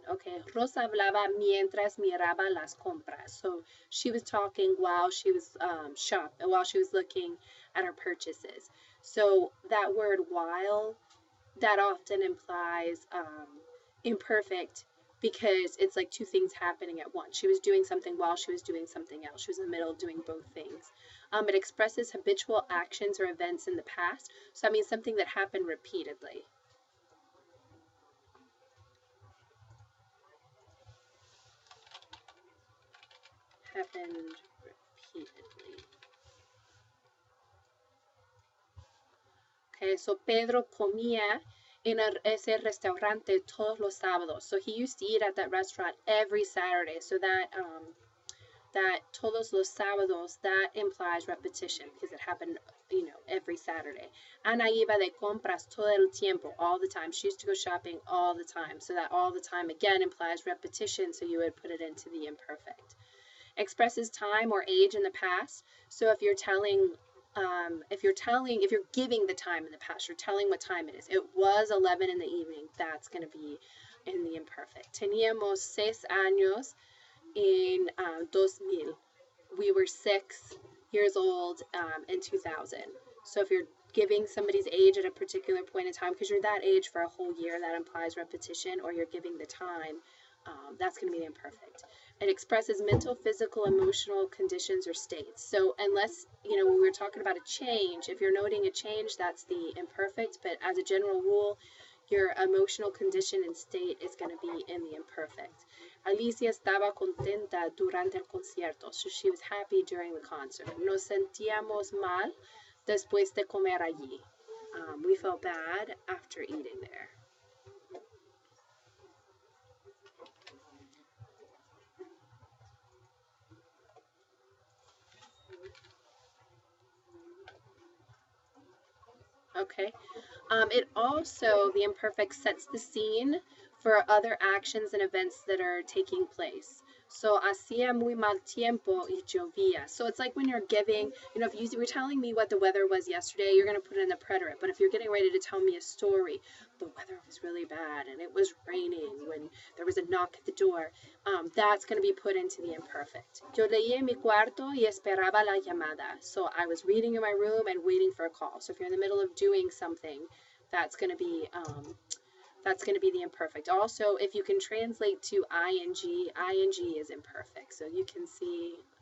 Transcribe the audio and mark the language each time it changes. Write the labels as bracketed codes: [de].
[en] Okay, [es] Rosa hablaba mientras miraba las compras. [en] So she was talking while she was while she was looking at her purchases. So that word while, that often implies imperfect, because it's like two things happening at once. She was doing something while she was doing something else. She was in the middle of doing both things. It expresses habitual actions or events in the past. So that means something that happened repeatedly. Happened repeatedly. Okay, so [es] Pedro comía en ese restaurante todos los sábados. [en] So he used to eat at that restaurant every Saturday. So that that [es] todos los sábados, [en] that implies repetition because it happened, you know, every Saturday. [es] Ana iba de compras todo el tiempo, [en] all the time. She used to go shopping all the time. So that all the time again implies repetition. So you would put it into the imperfect. Expresses time or age in the past. So if you're telling, if you're giving the time in the past, you're telling what time it is. It was 11 in the evening. That's going to be in the imperfect. [es] Teníamos 6 años en 2000. [en] We were 6 years old in 2000. So if you're giving somebody's age at a particular point in time, because you're that age for a whole year, that implies repetition, or you're giving the time, that's going to be the imperfect. It expresses mental, physical, emotional conditions or states. So unless, you know, when we're talking about a change, if you're noting a change, that's the imperfect. But as a general rule, your emotional condition and state is going to be in the imperfect. [es] Alicia estaba contenta durante el concierto. [en] So she was happy during the concert. [es] Nos sentíamos mal después de comer allí. [en] We felt bad after eating there. Okay. It also, the imperfect sets the scene for other actions and events that are taking place. So, [es] hacía muy mal tiempo y llovía. [en] So it's like when you're giving, you know, if you were telling me what the weather was yesterday, you're going to put it in the preterit. But if you're getting ready to tell me a story, the weather was really bad and it was raining when there was a knock at the door, that's going to be put into the imperfect. [es] Yo leía en mi cuarto y esperaba la llamada. [en] So I was reading in my room and waiting for a call. So if you're in the middle of doing something, that's going to be the imperfect. Also, if you can translate to ing, ing is imperfect. So you can see.